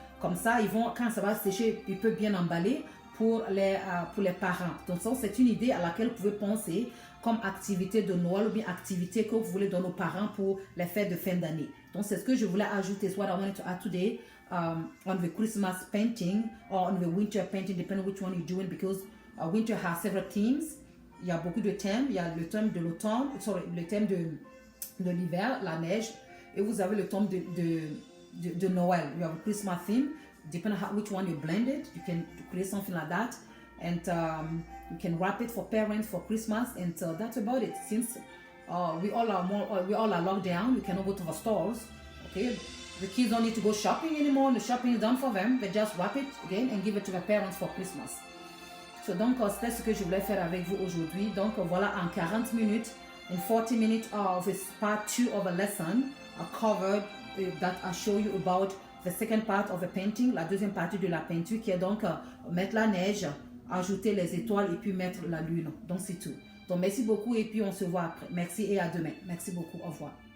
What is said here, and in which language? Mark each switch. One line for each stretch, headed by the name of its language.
French: Comme ça, quand ça va sécher, ils peuvent bien emballer pour les parents. Donc ça, c'est une idée à laquelle vous pouvez penser comme activité de Noël ou bien activité que vous voulez donner aux parents pour les fêtes de fin d'année. Donc c'est ce que je voulais ajouter.
English: It's what I wanted to add today on the Christmas painting or on the winter painting, depending which one you're doing, because winter has several themes.
French: Il y a beaucoup de thèmes. Il y a le thème de l'automne, le thème de l'hiver, la neige, et vous avez le thème de Noël.
English: You have a Christmas theme. Depending on which one you blended, you can create something like that, and you can wrap it for parents for Christmas, and that's about it. Since we all are locked down, we cannot go to the stores. Okay, the kids don't need to go shopping anymore. The shopping is done for them. They just wrap it again and give it to their parents for Christmas.
French: Donc, c'était ce que je voulais faire avec vous aujourd'hui. Donc, voilà, en 40 minutes,
English: in 40 minutes of part 2 of a lesson, I covered that I show you about the second part of the painting,
French: la deuxième partie de la peinture qui est donc mettre la neige, ajouter les étoiles et puis mettre la lune. Donc, c'est tout. Donc, merci beaucoup et puis on se voit après. Merci et à demain. Merci beaucoup. Au revoir.